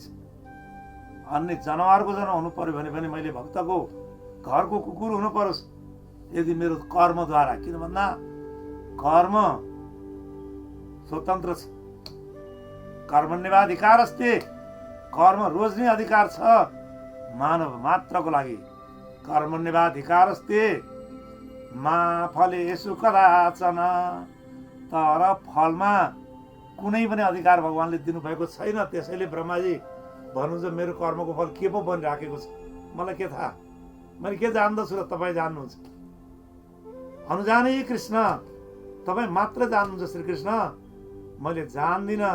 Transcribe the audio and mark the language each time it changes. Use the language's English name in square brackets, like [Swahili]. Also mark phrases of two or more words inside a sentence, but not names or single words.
[Nepali] अन्य जनावरको जन्म हुनु पर्यो भने पनि मैले भक्तको घरको कुकुर हुनु परोस् यदि मेरो कर्मद्वारा। किन भन्दा कर्म स्वतन्त्र छ, [Sanskrit] कर्मण्यवाधिकार अस्ति, [Nepali] कर्म रोज्ने अधिकार छ मानव मात्रको लागि। [Sanskrit] कर्मण्यवाधिकार अस्ति मा फलेषु कदाचन, [Nepali] तर फलमा कुनै पनि अधिकार भगवानले दिनुभएको छैन। त्यसैले ब्रह्माजी भन्नुहुन्छ मेरो कर्मको फल के पो बनिराखेको छ, मलाई के थाहा, मैले के जान्दछु र तपाईँ जान्नुहुन्छ। अनुजाने कृष्ण, तपाईँ मात्र जान्नुहुन्छ श्रीकृष्ण, मैले जान्दिनँ।